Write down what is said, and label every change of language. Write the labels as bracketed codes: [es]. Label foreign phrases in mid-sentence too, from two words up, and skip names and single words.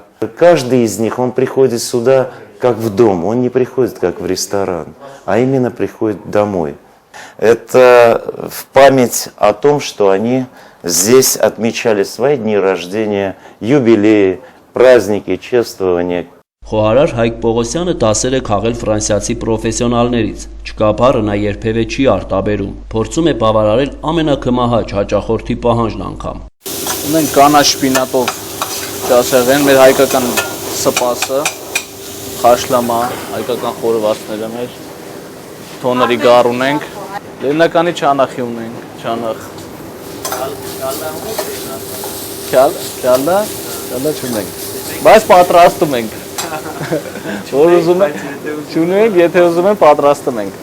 [ru] Каждый из них, он приходит сюда как в дом, он не приходит как в ресторан, а именно приходит домой. Это в память о том, что они здесь отмечали свои дни рождения, юбилеи, праздники, чествования. [hy] Խոհարար Հայկ Պողոսյանը դասեր է քաղել ֆրանսիացի պրոֆեսիոնալներից, չկա բառը նա երբևէ չի արտաբերում, փորձում է բավարարել ամենակմահաճ հաճախորդի պահանջն անգամ։ Ունենք կանաչ շպինատով ճաշեղեն, մեր հայկական սպասը, խաշլամա, հայկական խորովածները մեր, թոների գար ունենք, լեռնականի չանախի ունենք, չանախ։ Քյալա չունենք, բայց պատրաստում ենք։ Որ ուզում ենք, եթե ուզում են պատրաստում ենք։